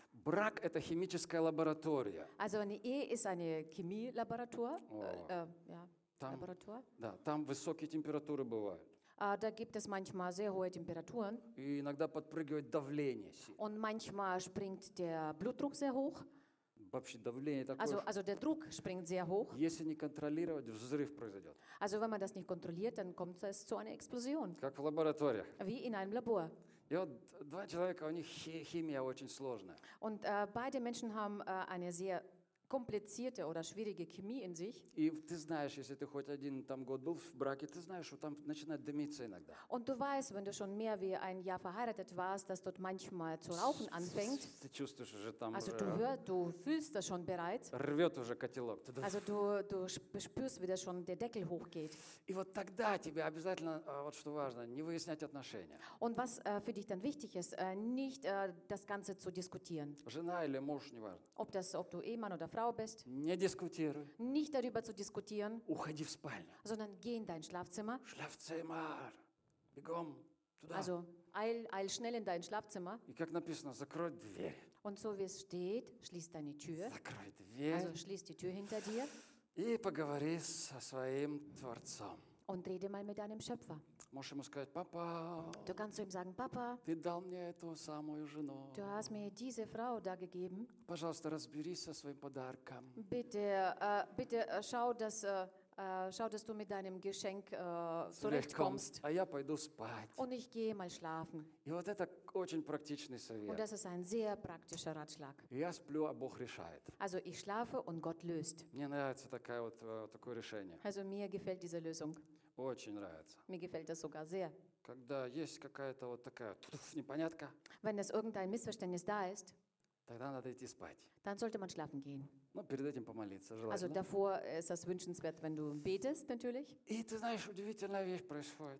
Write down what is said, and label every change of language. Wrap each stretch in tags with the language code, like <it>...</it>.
<ru>Брак – это химическая лаборатория.</ru> <de>Also eine Ehe ist eine Chemielaboratur. Laboratur.</de> <ru>Да, там высокие температуры бывают.</ru> <de>Da gibt es manchmal sehr hohe Temperaturen.</de> <ru>И иногда подпрыгивает давление.</ru> <de>Und manchmal springt der Blutdruck sehr hoch.</de> <ru>Вообще давление такое.</ru> <de>Also der Druck springt sehr hoch.</de> <ru>Если не контролировать, взрыв произойдет.</ru> <de>Also wenn man das nicht kontrolliert, dann kommt es zu einer Explosion.</de> <ru>Как в лабораториях.</ru> <de>Wie in einem Labor.</de> <ru>И вот два человека, у них химия очень сложная.</ru> <de>Und beide Menschen haben eine sehr komplizierte oder schwierige Chemie in sich.</de> <ru>И ты знаешь, если ты хоть один там год был в браке, ты знаешь, что там начинает дымиться иногда.</ru> <de>Und du weißt, wenn du schon mehr wie ein Jahr verheiratet warst, dass dort manchmal zu rauchen anfängt.</de> <ru>Ты чувствуешь уже там.</ru> <de>Also du fühlst das schon bereits.</de> <ru>Рвет уже котелок.</ru> <de>Also du spürst, wie das schon der Deckel hochgeht.</de> <ru>И вот тогда тебе обязательно, вот что важно, не выяснять отношения.</ru> <de>Und was für dich dann wichtig ist, nicht das Ganze zu diskutieren.</de> <ru>Жена или муж, не важно.</ru> <de>Ob du Ehemann oder Frau bist,</de> <ru>не дискутируй.</ru> <de>Nicht darüber zu diskutieren.</de> <ru>Уходи в спальню.</ru> <de>Sondern geh in dein Schlafzimmer.</de> <ru>Schlafzimmer. Бегом туда.</ru> <de>Also eil schnell in dein Schlafzimmer.</de> <ru>И как написано, закрой дверь.</ru> <de>Und so wie es steht, schließ deine Tür.</de> <ru>Закрой дверь.</ru> <de>Also schließ die Tür hinter dir.</de> <ru>И поговори со своим Творцом.</ru> <de>Und rede mal mit deinem Schöpfer.</de> <ru>Можешь ему сказать, папа.</ru> <de>Du kannst ihm sagen, Papa.</de> <ru>Ты дал мне эту самую жену.</ru> <de>Du hast mir diese Frau da gegeben.</de> <ru>Пожалуйста, разберись со своим подарком.</ru> <de>Bitte, schau, dass du mit deinem Geschenk zurechtkommst.</de> <ru>А я пойду спать.</ru> <de>Und ich gehe mal schlafen.</de> <ru>И вот это очень практичный совет.</ru> <de>Und das ist ein sehr praktischer Ratschlag.</de> <ru>Я сплю, а Бог решает.</ru> <de>Also ich schlafe und Gott löst.</de> <ru>Мне нравится такая вот такое решение.</ru> <de>Also mir gefällt diese Lösung.</de> <ru>Очень нравится.</ru> <de>Mir gefällt das sogar sehr.</de> <ru>Когда есть какая-то вот такая непонятка.</ru> <de>Wenn es irgendein Missverständnis da ist.</de> <ru>Тогда надо идти спать.</ru> <de>Dann sollte man schlafen gehen.</de> <ru>Ну, перед этим помолиться, желательно.</ru> <de>Also davor ist es wünschenswert, wenn du betest, natürlich.</de> <ru>И ты знаешь, удивительная вещь происходит.</ru>